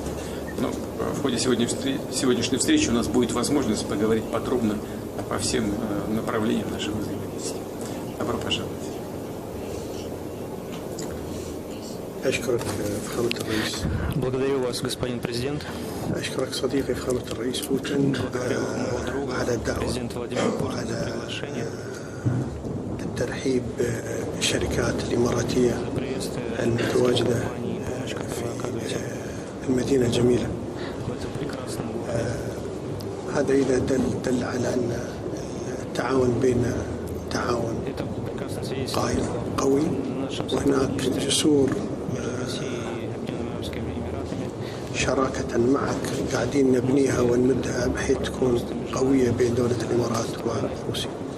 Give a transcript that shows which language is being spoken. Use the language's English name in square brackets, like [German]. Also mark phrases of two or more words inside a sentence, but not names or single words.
[Russian] Но в ходе сегодняшней встречи у нас будет возможность поговорить подробно по всем направлениям нашего взаимодействия. Добро пожаловать. Благодарю вас, господин президент. Благодарю моего друга, президента Владимира Путина, за приглашение. [Arabic] الترحيب بالشركات الإماراتية المتواجدة في المدينة الجميلة. هذا إذا دل على أن التعاون بين تعاون قوي، وهناك جسور شراكة معك قاعدين نبنيها ونمدها بحيث تكون قوية بين دولة الإمارات وروسيا.